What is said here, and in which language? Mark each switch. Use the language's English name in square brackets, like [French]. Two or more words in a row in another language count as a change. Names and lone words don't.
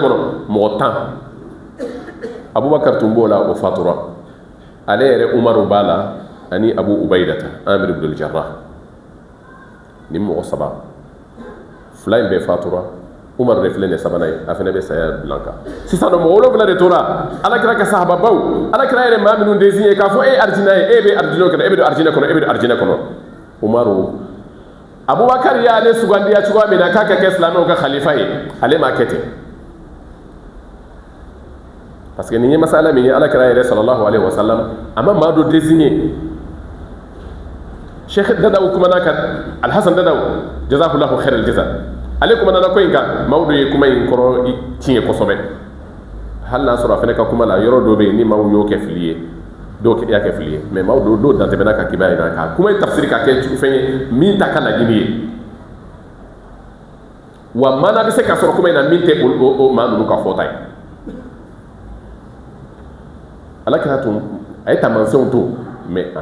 [Bambara] kɔnɔ mɔgɔ 10 Abubakar tun b'o la o fatura ale yɛrɛ Umaru b'a la ani Abu Ubaidata Amir ibn al-Jarrah ni mɔgɔ 3 fila in bɛɛ fatura Umar de filɛ nin sabanan ye a fana bɛ saya bilan kan sisan nɔ mɔgɔ 7 de tora ala kira ka sahaba baw ala kira yɛrɛ maa minnu désigné k'a fɔ e ye arijinɛ ye e bɛ arijinɛ kɔnɔ e bɛ don arijinɛ kɔnɔ e bɛ don arijinɛ kɔnɔ Umaru Abubakar y'ale sugandiya cogoya min na k'a ka kɛ silamɛw ka khalifa ye ale m'a kɛ ten parce que nin ye masala min ye ala kira yɛrɛ [Arabic] صلى الله عليه وسلم [Bambara] a ma maa dɔ désigné Sheikh Dadaw kumana kan Alhasan Dadaw [Arabic] جزاك الله خير الجزاء [Bambara] ale kuma nana ko in kan maaw ye kuma in kɔrɔ tiɲɛ kosɛbɛ hali n'a sɔrɔ a fana ka kuma la yɔrɔ dɔ bɛ yen ni maaw y'o kɛ fili ye dɔw y'a kɛ fili ye mais maaw dɔw dantɛmɛna ka kibaruya jira ka kuma in tafsiri ka kɛ fɛn ye min ta ka laɲini ye wa maana bɛ se ka sɔrɔ kuma in na min tɛ o maa ninnu ka fɔta ye ala kɛra tun a ye taamasiyɛnw to mais a